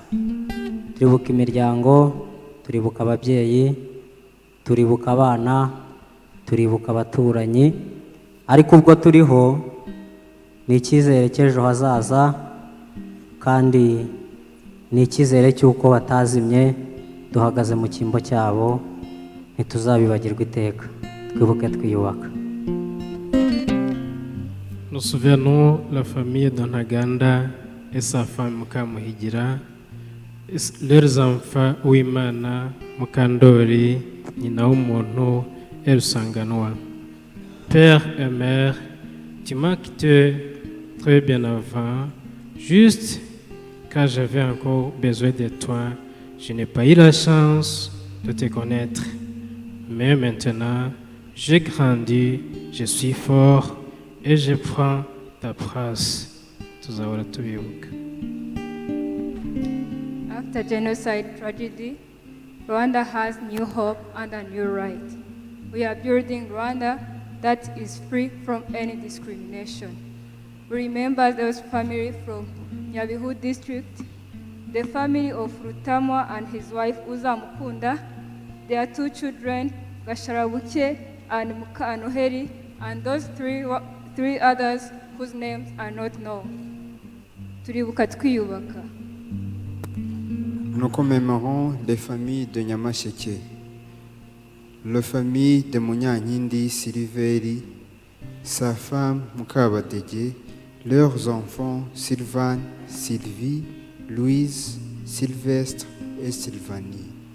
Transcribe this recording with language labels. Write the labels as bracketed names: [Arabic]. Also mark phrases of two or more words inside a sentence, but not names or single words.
[Kinyarwanda] Turibuka imiryango, turibuka ababyeyi, turibuka abana, turibuka abaturanyi, ariko ubwo turiho ni icyizere cy'ejo hazaza, kandi ni icyizere cy'uko batazimye duhagaze mu cyimbo cyabo, ntituzabibagirwa iteka. Twibuke twiyubaka. [French] Nous souvenons la famille d'Antaganda et sa femme Mukamuhigira, leurs enfants Uwimana, Mukandori, Nyina w'umuntu et Rusanganwa. Père et mère, tu m'as quitté très bien avant, juste quand j'avais encore besoin de toi. Je n'ai pas eu la chance de te connaître, mais maintenant, j'ai grandi, je suis fort et je prends ta place. [Kinyarwanda] Tuzahora tubibuka. [English] After genocide tragedy, Rwanda has new hope and a new right. We are building Rwanda that is free from any discrimination. We remember those families from Nyabihu district, the family of Rutamwa and his wife Uzamukunda, their two children, Gasharabuke and Mukanoheri, and those three others whose names are not known. [Kinyarwanda] Turibuka twiyubaka. [French] Nous commémorons les familles de Nyamasheke, la famille de Munyankindi Siliveri, sa femme Mukabadege, leurs enfants Sylvain, Sylvie, Louise, Sylvestre et Sylvanie.